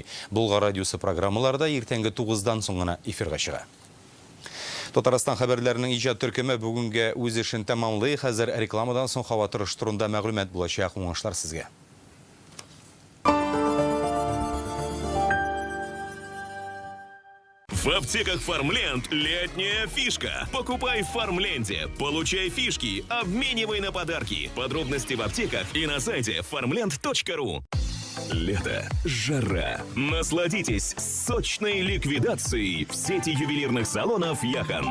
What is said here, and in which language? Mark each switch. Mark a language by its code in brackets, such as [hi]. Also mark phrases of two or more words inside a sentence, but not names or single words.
[tt] Булгар радиосы программаларда иртәнге 9-дан соң гына эфирга чыга. Татарстан хәбәрләренең иҗат төркеме бүгенге үз эшен тәмамлый. Хәзер рекламадан соң һава торышы турында мәгълүмат булачак. Уңышлар сезгә. [ru] В аптеках Фармленд летняя фишка. Покупай в Фармленде, получай фишки, обменивай на подарки. Подробности в аптеках и на сайте farmland.ru. Лето, жара. Насладитесь сочной ликвидацией в сети ювелирных салонов «Яхан».